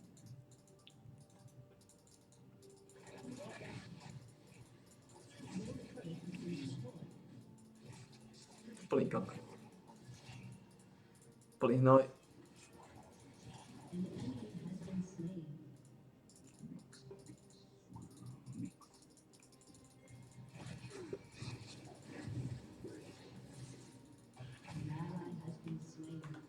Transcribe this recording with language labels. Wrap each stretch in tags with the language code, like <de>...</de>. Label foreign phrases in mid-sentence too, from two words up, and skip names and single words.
<en>Your turret has been destroyed.</en> <sk>Úplný kokot. Úplný hnoj.</sk> <en>An enemy has been slain. An ally has been slain.</en>